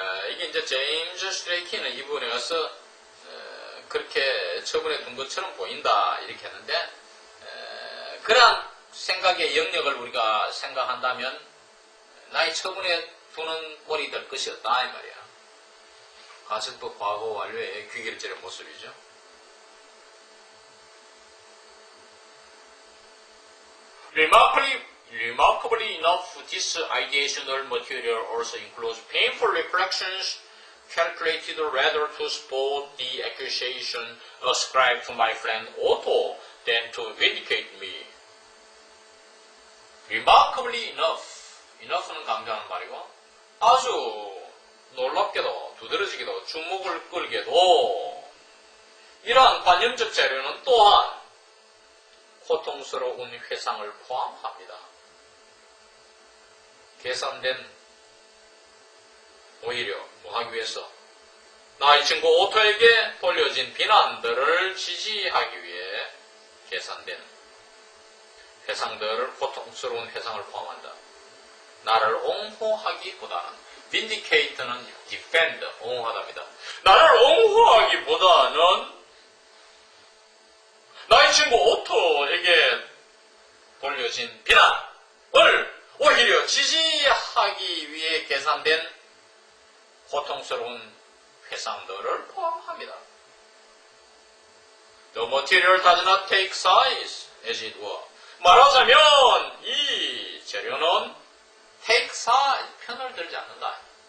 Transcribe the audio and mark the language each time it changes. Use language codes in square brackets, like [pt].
[ko] 이게 이제 제임스 스트레이키는 이 부분에 가서 그렇게 처분해 둔 것처럼 보인다 이렇게 했는데 그러한 생각의 영역을 우리가 생각한다면 나의 처분해 두는 꼴이 될 것이었다 이 말이야. 가설법 과거 완료의 귀결절의 모습이죠. [en] Remarkably enough, this ideational material also includes painful reflections calculated rather to support the accusation ascribed to my friend Otto than to vindicate me. Remarkably enough, [ko] enough는 강조하는 말이고 아주 놀랍게도 두드러지게도 주목을 끌게도 이러한 관념적 자료는 또한 고통스러운 회상을 포함합니다. 계산된 오히려 뭐 하기 위해서 나의 친구 오토에게 돌려진 비난들을 지지하기 위해 계산된 회상들을 고통스러운 회상을 포함한다. 나를 옹호하기보다는 vindicate는 defend, 옹호하답니다. 나를 옹호하기보다는 나의 친구 오토에게 돌려진 비난을 오히려 지지하기 위해 계산된 고통스러운 회상들을 포함합니다. [en] The material does not take sides, as it were. [ko] 말하자면 이 재료는 [en] take side, [ko] 편을 들지 않는다.